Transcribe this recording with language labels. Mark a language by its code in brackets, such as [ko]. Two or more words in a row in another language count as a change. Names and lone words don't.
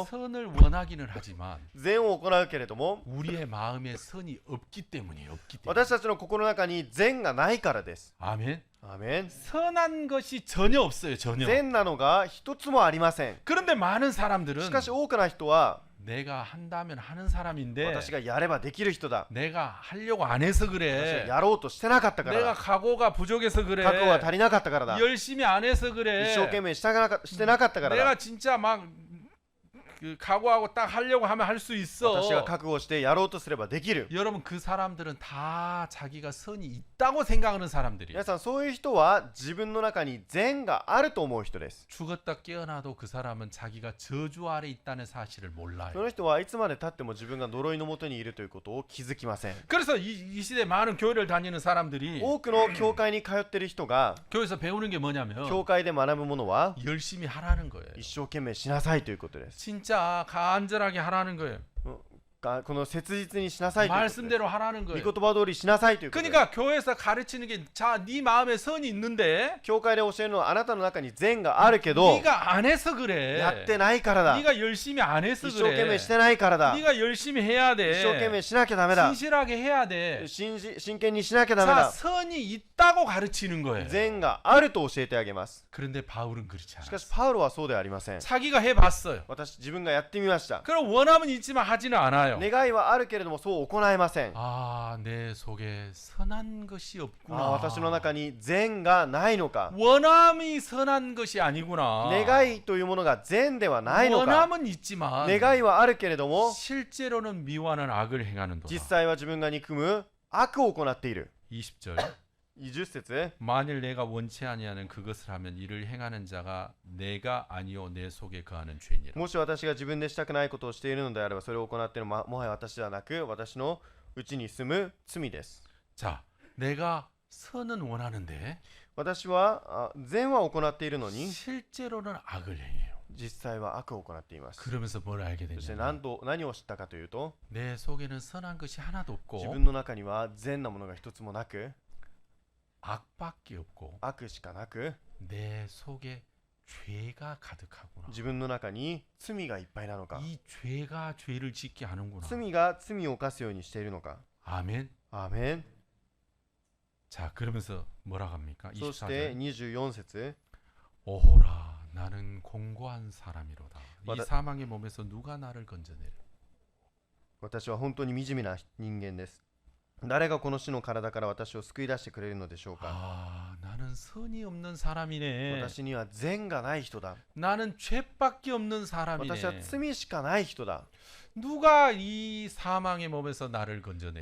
[ko] 선을 원하기는 하지만 [ja] 善を行うけれども [ko] 우리의 마음에 선이 없기 때문이에요. 없기 때문에. [ja] 私たちの心の中に善がないからです。 [ko] 아멘. [ja] アーメン。 [ko] 선한 것이 전혀 없어요. 전혀. [ja] 善なのが一つもありません。 [ko] 그런데 많은 사람들은 [ja] しかし多くの人は [ko] 내가 한다면 하는 사람인데 [ja] 私がやればできる人だ、 [ko] 내가 하려고 안 해서 [ja] 私が [ko] 그래. [ja] やろうとしてなかったから [ko] 내가 [ja] だ、 [ko] 각오가 부족해서 그래. [ja] 覚悟が足りなかったからだ、 [ko] 열심히 안 해서 그래. [ja] 一生懸命してなかったからだ、 [ko] 내가 진짜 막 그 각오하고 딱 하려고 하면 할 수 있어. [ja] 私が覚悟してやろうとすればできる。 [ko] 여러분 그 사람들은 다 자기가 선이 있다고 생각하는 사람들이에요. [ja] 皆さんそういう人は自分の中に善があると思う人です。 [ko] 죽었다 깨어나도 그 사람은 자기가 저주 아래 있다는 사실을 [ja] そ [ko] 몰라요. [ja] の人はいつまで経っても自分が呪いのもとにいるということを気づきません。 [ko] 그래서 이 시대 많은 교회를 다니는 사람들이 [ja] 多くの教会に通っている人が [ko] 교회에서 배우는 게 뭐냐면 [ja] 教会で学ぶものは [ko] 열심히 하라는 거예요. [ja] 一生懸命しなさいということです。 [ko] 진짜 간절하게 하라는 거예요. [ja] この切実にしなさいということです。 [ko] 말씀대로 하라는 [ja] 御 [ko] 거예요. [ja] 言葉通りしなさいということです。 [ko] 그러니까 교회에서 가르치는 게 자, 네 마음에 선이 있는데 [ja] 教会で教えるのはあなたの中に善があるけど [ko] 네가 안 해서 그래. [ja] やってないからだ、 [ko] 네가 열심히 안 해서 [ja] 一生懸 [ko] 그래. [ja] 命してないからだ、 [ko] 네가 열심히 해야 [ja] 一生懸 [ko] 돼. [ja] 命しなきゃダメだ、 [ko] 진실하게 해야 돼. [ja] 真剣にしなきゃダメ [ko] 자, [ja] だ、 [ko] 선이 있다고 가르치는 거예요. [ja] 善があると教えてあげます。 [ko] 그런데 바울은 그렇지 [ja] しかし [ko] 않았어. [ja] パウロはそうではありません。 [ko] 자기가 해봤어요. [ja] 自分がやってみました。 [ko] 그럼 원함은 있지만 하지는 않아요. [ja] 願いはあるけれどもそう行えません。 [ko] 아, 내 속에 선한 것이 없구나. [ja] 私の中に善がないのか、 [ko] 원함이 선한 것이 아니구나. [ja] 願いというものが善ではないのか、 [ko] 원함은 있지만 [ja] 願いはあるけれども [ko] 실제로는 미워하는 악을 행하는 도다. [ja] 実際は自分が憎む悪を行っている。 [ko] 20절. [ja] 20節、 [ko] 만일 내가 원치 아니하는 그것을 하면 이를 행하는 자가 내가 아니요 내 속에 거하는 죄니라. [ja] もし私が自分でしたくないことをしているのであればそれを行っているのはもはや私ではなく私のうちに住む罪です。 [ko] 자, 내가 선은 원하는데 [ja] 私は善は行っているのに [ko] 실제로는 악을 행해요. [ja] 実際は悪を行っています。 [ko] 그러면서 뭘 알게 [ja] そして [ko] 되냐면 [ja] 何を知ったかというと、 [ko] 내 속에는 선한 것이 하나도 [ja] 自 [ko] 없고 [ja] 分の中には善なものが一つもなく [ko] 악밖에 없고 [ja] 悪しかなく [ko] 내 속에 죄가 가득하구나. [ja] 自分の中に罪がいっぱいなのか、 [ko] 이 죄가 죄를 짓게 하는구나. [ja] 罪が罪を犯すようにしているのか。 [ko] 아멘. [ja] アーメン。 [ko] 자, 그러면서 뭐라고 합니까? [ja] そして [ko] 24절. [ja] 24節、 [ko] 오호라 나는 공고한 사람이로다. 이 맞아. 사망의 몸에서 누가 나를 건져내려. [ja] 私は本当に惨めな人間です。誰がこの死の体から私を救い出してくれるのでしょうか。 [ko] 아, 나는 선이 없는 사람이네. [ja] 私には善がない人だ。 [ko] 나는 죄밖에 없는 [ja] 私は [ko] 사람이네. [ja] 罪しかない人だ。 [ko] 누가 이 사망의 몸에서 나를 건져내려.